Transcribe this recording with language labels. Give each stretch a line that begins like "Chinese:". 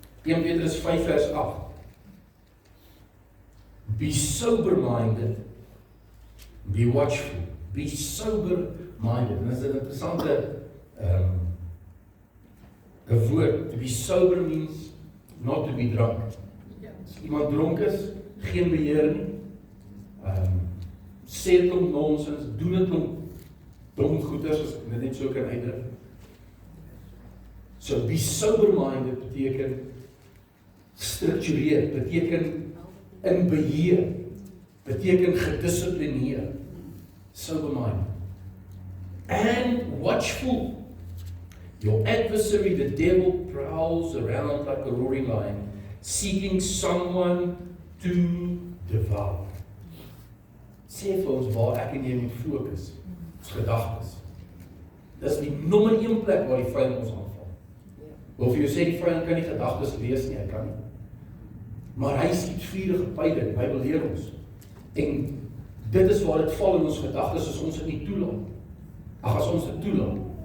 Afrikaans: 1 Petrus 5 vers 8.
English: Be sober-minded, be watchful, be sober-minded.
Afrikaans: En dit is 'n interessante woord.
English: To be sober means not to be drunk.
Afrikaans: As iemand dronk is, geen beheer nie. Sê dit om nonsens, doen dit om dom goeders, as ek net so kan uitdruk.
English: So be sober-minded
Afrikaans: beteken struktureer, beteken in beheer, beteken gedissiplineer. Sober-minded.
English: And watchful. Your adversary, the devil, prowls around like a roaring lion, seeking someone to devour.
Afrikaans: Sê vir ons waar ek en jy moet fokus, ons gedagtes. Dis die nommer 1 plek waar die vyand ons aanval. Of jy sê die vyand kan nie gedagtes lees nie, hy kan nie. Maar hy skiet vuurige pyle, die Bybel leer ons. En dit is waar dit val in ons gedagtes as ons dit nie toelaat. As ons dit toelaat.